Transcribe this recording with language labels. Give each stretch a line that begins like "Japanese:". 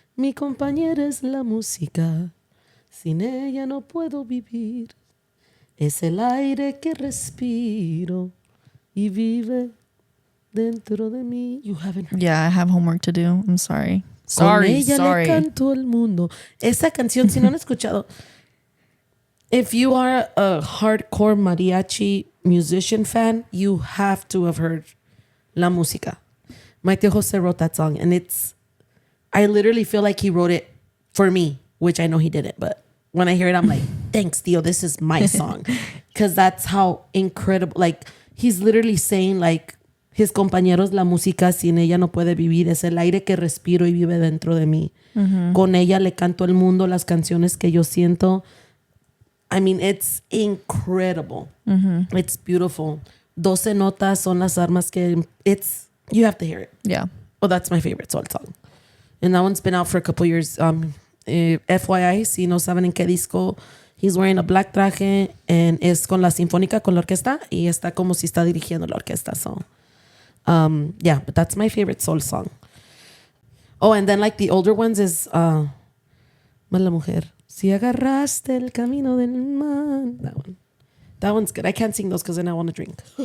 Spanish: Mi compañera es la música. Sin ella no puedo vivir. Es el aire que respiro y vive dentro de mí.
English: You haven't heard. Yeah, I have homework to do. I'm sorry.
Spanish: Con ella le canto al mundo. Esa canción, si no han escuchado,
English: if you are a hardcore mariachi musician fan, you have to have heard La Música. My tío Jose wrote that song, and I literally feel like he wrote it for me, which I know he didn't, but when I hear it, I'm like, thanks, tío, this is my song. Because that's how incredible, like, he's literally saying, like, his compañeros,
Spanish: la música, sin ella no puede vivir. Es el aire que respiro y vive dentro de mí. Mm-hmm. Con ella le canto al mundo las canciones que yo siento.
English: I mean, it's incredible. Mm-hmm. It's beautiful.
Spanish: 12 notas son las armas que...
English: You have to hear it. Yeah. Oh, that's my favorite Sol song. And that one's been out for a couple years. FYI,
Spanish: si no saben en qué disco
English: He's wearing a black
Spanish: traje and es con la sinfónica, con la orquesta, y está como si está dirigiendo la orquesta.
English: So, yeah, but that's my favorite soul song. Oh, and then like the older ones is Mala Mujer.
Spanish: Si agarraste el camino del mal. That one.
English: That one's good. I can't sing those because then I want to drink.